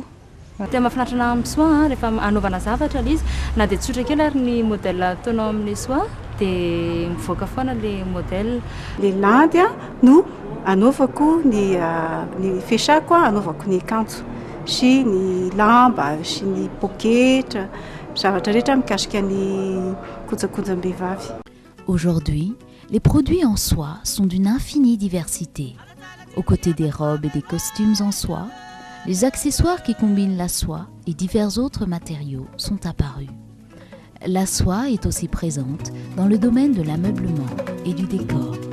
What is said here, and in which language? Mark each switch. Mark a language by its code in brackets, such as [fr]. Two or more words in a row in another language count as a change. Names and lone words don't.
[mg] Tena mahafinaritra anahy amin'ny soie rehefa anaovana zavatra izy na dia tsotra kely ary ny modèle ataonao amin'ny soie dia mivoaka foana [fr] le modèle. [mg] Le landy no anaovako ny fehsako anaovako ny kanto sy ny lamba sy ny poketra zavatra rehetra mikasika ny kojakojam-behivavy. [fr] Aujourd'hui, les produits en soie sont d'une infinie diversité. Aux côtés des robes et des costumes en soie, les accessoires qui combinent la soie et divers autres matériaux sont apparus. La soie est aussi présente dans le domaine de l'ameublement et du décor.